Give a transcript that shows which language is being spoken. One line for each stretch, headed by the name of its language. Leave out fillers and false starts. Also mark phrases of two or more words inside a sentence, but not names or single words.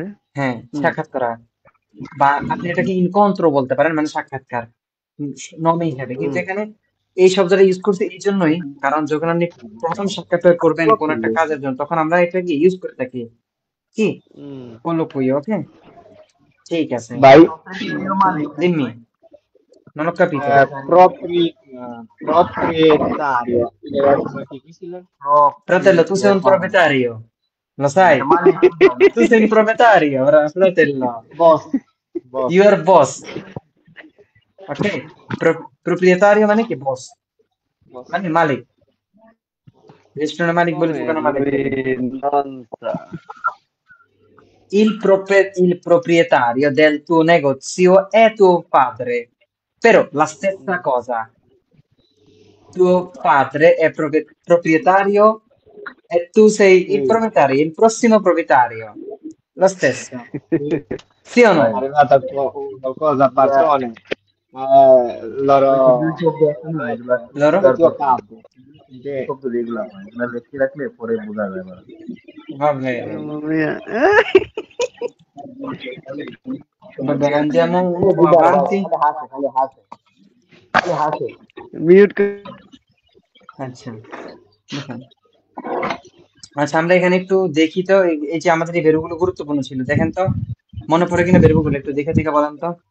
Bangla: হ্যাঁ সাক্ষাৎ করা বা আপনি এটাকে ইনকন্ট্রো বলতে পারেন মানে সাক্ষাৎকার নমে হিসাবে কিন্তু এখানে এই শব্দটা ইউজ করতে এই জন্যই কারণ যখন আপনি প্রথম সাক্ষাৎকার করবেন কোন একটা কাজের জন্য তখন আমরা এটাকে ইউজ করে থাকি কি কলোকুইও ওকে ঠিক আছে ভাই
Italian: dimmi non ho capito proprietario fratello tu sei un proprietario lo sai tu sei un proprietario fratello boss
English: you are boss ok
Bangla: proprietario মানে কি boss মানে মালিক রেস্টুরেন্টের মালিক বলে দোকানের মালিক
Italian: il proprietario del tuo negozio è tuo padre però la stessa cosa tuo padre è proprietario e tu sei il proprietario il prossimo proprietario lo stesso sì o no? è arrivata qualcosa a parole loro tuo capo vabbè vabbè andiamo un po' avanti
Bangla: মিউট আচ্ছা দেখেন আচ্ছা আমরা এখানে একটু দেখি তো এই যে আমাদের এই ভেরিয়েবলগুলো গুরুত্বপূর্ণ ছিল দেখেন তো মনে পড়ে কিনা ভেরিয়েবলগুলো একটু দেখে দেখে বলেন তো